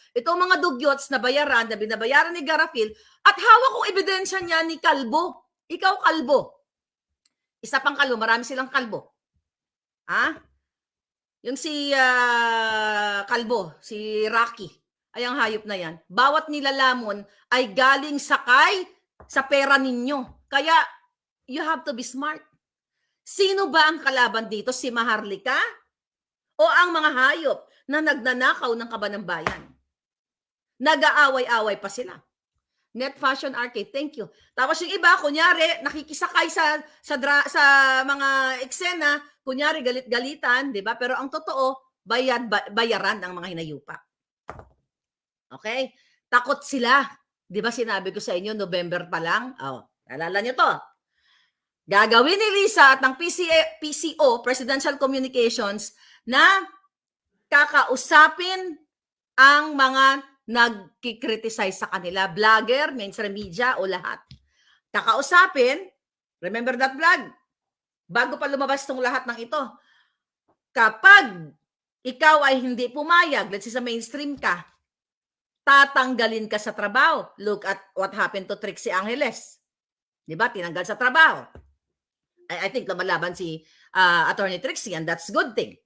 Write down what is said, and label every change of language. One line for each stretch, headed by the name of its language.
Filipino: Itong mga dugyots na bayaran, na binabayaran ni Garapil, at hawak kong ebidensya niya ni Kalbo. Ikaw, Kalbo. Isa pang Kalbo, marami silang Kalbo. Yung si Kalbo, si Rocky, ay ang hayop na yan. Bawat nilalamon ay galing sakay sa pera ninyo.
English: Kaya, you have to be smart.
Filipino: Sino ba ang kalaban dito? Si Maharlika? O ang mga hayop na nagnanakaw ng kabanang bayan? Nag-aaway-away pa sila.
English: Net Fashion Arcade, thank you.
Filipino: Tapos yung iba, kunyari, nakikisakay sa mga eksena, kunyari galit-galitan, di ba? Pero ang totoo, bayaran ng mga hinayupa. Okay? Takot sila. Di ba sinabi ko sa inyo, November pa lang? Alala nyo to. Gagawin ni Lisa at ng PCO, Presidential Communications, na kakausapin ang mga nagkikriticize sa kanila, vlogger, mainstream media o lahat. Kakausapin,
English: remember that vlog?
Filipino: Bago pa lumabas tong lahat ng ito, kapag ikaw ay hindi pumayag,
English: let's say
Filipino: sa mainstream ka, tatanggalin ka sa trabaho.
English: Look at what happened to Trixie Angeles.
Filipino: Di ba? Tinanggal sa trabaho.
English: I think
Filipino: lumalaban si
English: Attorney Trixie, and that's good thing.